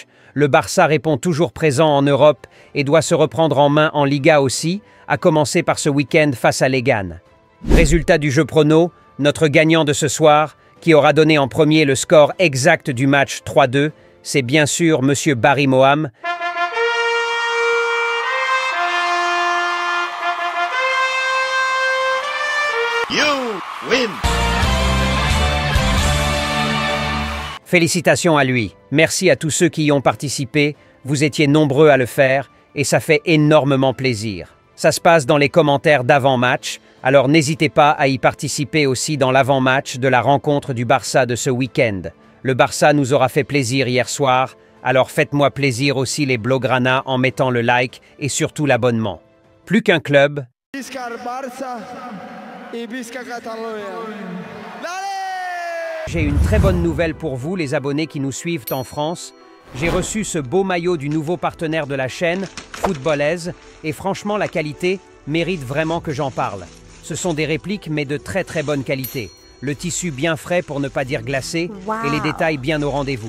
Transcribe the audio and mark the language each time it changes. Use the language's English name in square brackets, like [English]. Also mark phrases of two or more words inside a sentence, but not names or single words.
[French] Le Barça répond toujours présent en Europe et doit se reprendre en main en Liga aussi, à commencer par ce week-end face à Legan. Résultat du jeu prono, notre gagnant de ce soir, qui aura donné en premier le score exact du match 3-2, c'est bien sûr Monsieur Barry Moham. [English] You win! [French] Félicitations à lui. Merci à tous ceux qui y ont participé. Vous étiez nombreux à le faire et ça fait énormément plaisir. Ça se passe dans les commentaires d'avant-match, alors n'hésitez pas à y participer aussi dans l'avant-match de la rencontre du Barça de ce week-end. Le Barça nous aura fait plaisir hier soir, alors faites-moi plaisir aussi les Blaugrana en mettant le like et surtout l'abonnement. Plus qu'un club. [Catalan] Visca el Barça et Visca Catalunya. [French] J'ai une très bonne nouvelle pour vous, les abonnés qui nous suivent en France. J'ai reçu ce beau maillot du nouveau partenaire de la chaîne, Footballaise, et franchement, la qualité mérite vraiment que j'en parle. Ce sont des répliques, mais de très très bonne qualité. Le tissu bien frais pour ne pas dire glacé, et les détails bien au rendez-vous.